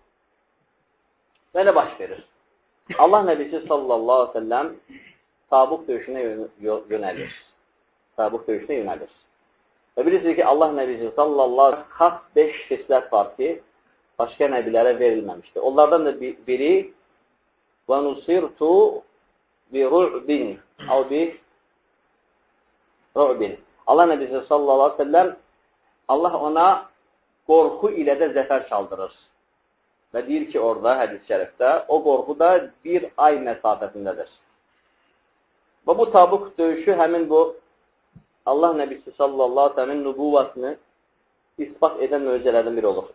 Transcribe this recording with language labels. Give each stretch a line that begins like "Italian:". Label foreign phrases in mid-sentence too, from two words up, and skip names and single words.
Azerbaijani: Və nə baş verir? Allah Nəbisi
Arabic: صلى الله عليه وسلم
Azerbaijani: Tabuk döyüşünə yönəlir. Tabuk döyüşünə yönəlir. Və bilirsiniz ki, Allah Nəbisi
Arabic: صلى الله عليه وسلم
Azerbaijani: xas 5 xislət var ki, başqa nəbilərə verilməmişdir. Onlardan da biri
Arabic: وَنُصِرْتُ بِرُعْبٍ اَوْ بِرُعْبٍ
Azerbaijani: Allah Nəbisi
Arabic: صلى الله عليه وسلم
Azerbaijani: Allah ona qorxu ilə də zəfər çaldırır. Və deyir ki, orada, hədis-i şərifdə, o qorxu da bir ay məsafəsindədir. Və bu Tabuk döyüşü həmin bu Allah Nəbisi
Arabic: صلى الله عليه وسلم
Azerbaijani: nübuvvasını ispat edən möcüzələrdən biri olur.